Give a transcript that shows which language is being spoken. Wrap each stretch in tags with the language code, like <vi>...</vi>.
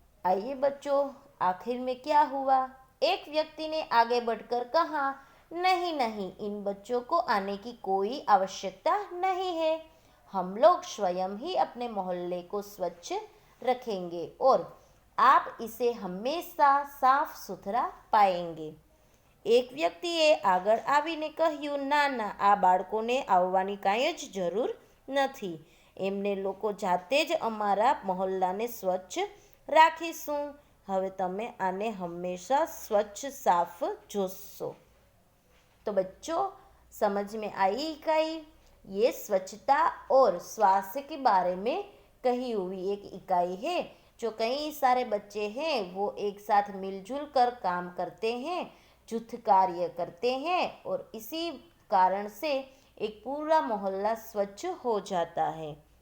<hi>आइए बच्चों, आखिर में क्या हुआ। एक व्यक्ति ने आगे बढ़कर कहा, नहीं नहीं, इन बच्चों को आने की कोई आवश्यकता नहीं है। हम लोग स्वयं ही अपने मोहल्ले को स्वच्छ रखेंगे और आप इसे हमेशा साफ सुथरा पाएंगे।</hi> <gu>એક વ્યક્તિએ આગળ આવીને કહ્યું, ના ના, આ બાળકોને આવવાની કાંઈ જ જરૂર નથી। એમને લોકો જાતે જ અમારા મોહલ્લાને સ્વચ્છ રાખીશું। હવે તમે આને હંમેશા</gu> <hi>स्वच्छ साफ</hi> <gu>જોશો।</gu> <hi>तो बच्चों, समझ में आई इकाई। ये स्वच्छता और स्वास्थ्य के बारे में कही हुई एक इकाई है, जो कई सारे बच्चे हैं वो एक साथ मिलजुल कर काम करते हैं। जुट कार्य करते हैं और इसी कारण से एक पूरा मोहल्ला स्वच्छ हो जाता है।</hi>